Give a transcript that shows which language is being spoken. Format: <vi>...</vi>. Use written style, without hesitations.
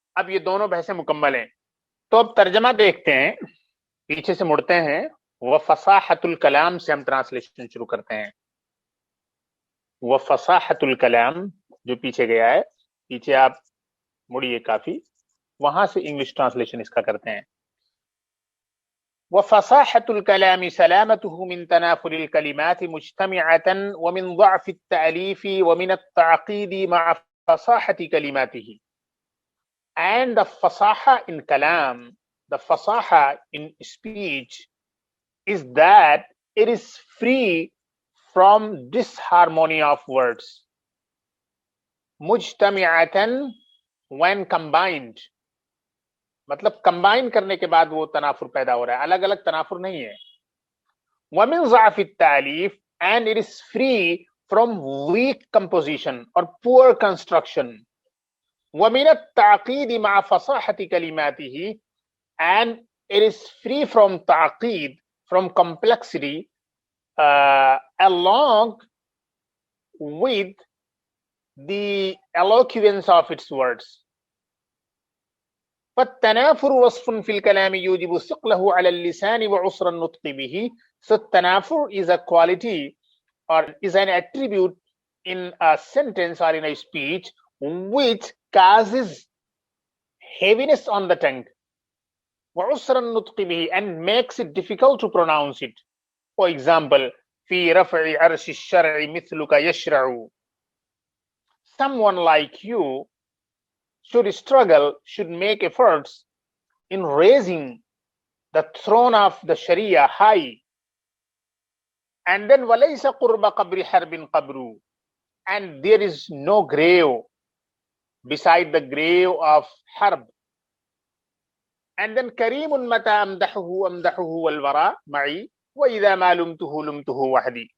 <ur>اب یہ دونوں بحثیں مکمل ہیں. تو اب ترجمہ دیکھتے ہیں، پیچھے سے مڑتے ہیں، وفصاحت الکلام سے ہم ٹرانسلیشن شروع کرتے ہیں. وفصاحت الکلام جو پیچھے گیا ہے، پیچھے آپ مڑیے کافی، وہاں سے انگلش ٹرانسلیشن اس کا کرتے ہیں.</ur> <ar>وفصاحة الكلام سلامته من تنافر الكلمات مجتمعة ومن ضعف التأليف ومن التعقيد مع فصاحة كلماته.</ar> <en>And the fasaha in kalam, the fasaha in speech is that it is free from disharmony of words.</en> <ur>مجتمعة</ur> <en>when combined،</en> <ur>مطلب کمبائن کرنے کے بعد وہ تنافر پیدا ہو رہا ہے، الگ الگ تنافر نہیں ہے.</ur> <ar>وَمِن ضَعْفِ التَّعْلِيف</ar> <en>and it is free from weak composition or poor construction.</en> <ar>وَمِنَ التَّعْقِيدِ مَعَ فَصَاحَةِ كَلِمَاتِهِ</ar> <en>and it is free from ta'qeed, from complexity along with the eloquence of its words.</en> <ar>فالتنافر وصف في الكلام يوجب ثقله على اللسان وعسر النطق به.</ar> <en>So tanafur is a quality or is an attribute in a sentence or in a speech which causes heaviness on the tongue,</en> <ar>وعسر النطق به,</ar> <en>and makes it difficult to pronounce it. For example,</en> <ar>في رفع عرش الشرع مثلك يشرع.</ar> <en>Someone like you should struggle, should make efforts in raising the throne of the Sharia high. And then</en> <ar>وَلَيْسَ قُرْبَ قَبْرِ حَرْبٍ قَبْرُ,</ar> <en>and there is no grave beside the grave of Harb. And then</en> <ar>كَرِيمٌ مَتَى أَمْدَحُهُ أَمْدَحُهُ وَالْوَرَى مَعِي وَإِذَا مَا لُمْتُهُ لُمْتُهُ وَحْدِي.</ar>